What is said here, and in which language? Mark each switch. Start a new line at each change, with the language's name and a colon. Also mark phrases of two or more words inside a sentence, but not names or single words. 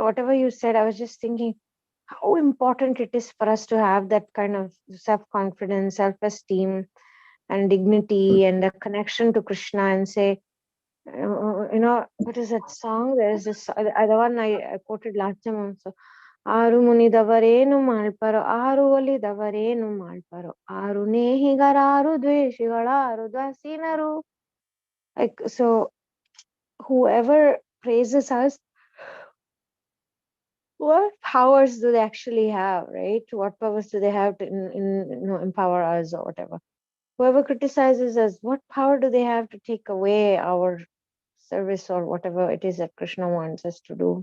English: Whatever you said, I was just thinking how important it is for us to have that kind of self confidence, self esteem, and dignity, and a connection to Krishna, and say, what is that song? There's this other one I quoted last time also.
Kannada: ಆರು ಮುನಿದವರೇನು ಮಾಡ್ಪರೋ ಆರು ಒಲಿದವರೇನು ಮಾಡ್ಪರೋ ಆರು ನೇಹಿಗರಾರು ದ್ವೇಷಿಗಳಾರು ದಾಸೀನರು.
English: Like, so whoever praises us, what powers do they actually have, right? What powers do they have to empower us or whatever? Whoever criticizes us, what power do they have to take away our service or whatever it is that Krishna wants us to do?